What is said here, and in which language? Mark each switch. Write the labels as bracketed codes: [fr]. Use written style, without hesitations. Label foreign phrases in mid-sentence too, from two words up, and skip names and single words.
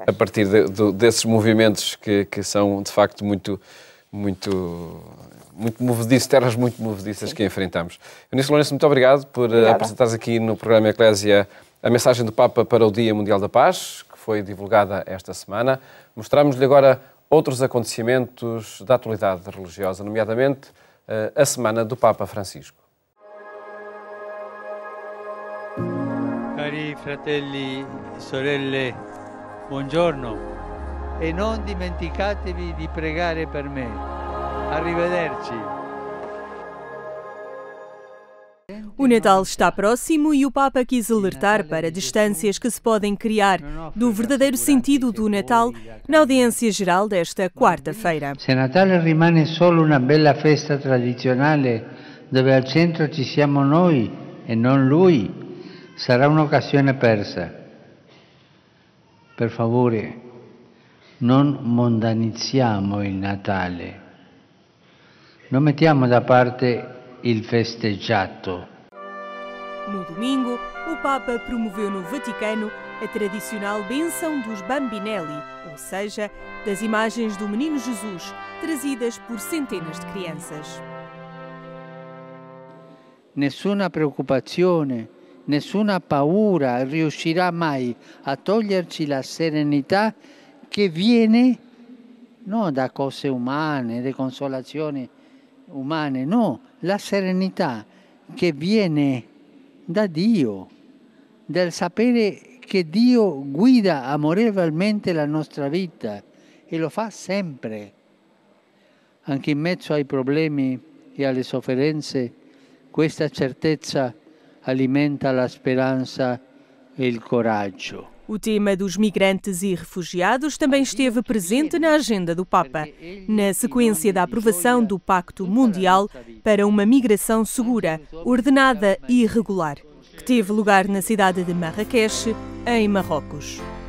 [pt] A partir desses movimentos que são, de facto, muito movediços, terras muito movediças. Sim. Que enfrentamos. Eunice Lourenço, muito obrigado por apresentares aqui no programa Eclésia a mensagem do Papa para o Dia Mundial da Paz, que foi divulgada esta semana. Mostramos-lhe agora outros acontecimentos da atualidade religiosa, nomeadamente a Semana do Papa Francisco. [it] Cari fratelli e sorelle, buongiorno e non dimenticatevi di pregare per me. Arrivederci. [pt] O Natal está próximo e o Papa quis alertar para distâncias que se podem criar do verdadeiro sentido do Natal na audiência geral desta quarta-feira. [it] Se Natale rimane solo una bella festa tradizionale dove al centro ci siamo noi e non lui, sarà un'occasione persa. Per favore, non mondanizziamo il Natale. Non mettiamo da parte il festeggiato. [pt] No domingo, o Papa promoveu no Vaticano a tradicional bênção dos Bambinelli, ou seja, das imagens do Menino Jesus, trazidas por centenas de crianças. [it] Nessuna preoccupazione, nessuna paura riuscirà mai a toglierci la serenità che viene non da cose umane, da consolazioni umane, no, la serenità che viene da Dio, del sapere che Dio guida amorevolmente la nostra vita e lo fa sempre. Anche in mezzo ai problemi e alle sofferenze, questa certezza alimenta la speranza e il coraggio. [pt] O tema dos migrantes e refugiados também esteve presente na agenda do Papa, na sequência da aprovação do Pacto Mundial para uma migração segura, ordenada e regular, que teve lugar na cidade de Marrakech, em Marrocos.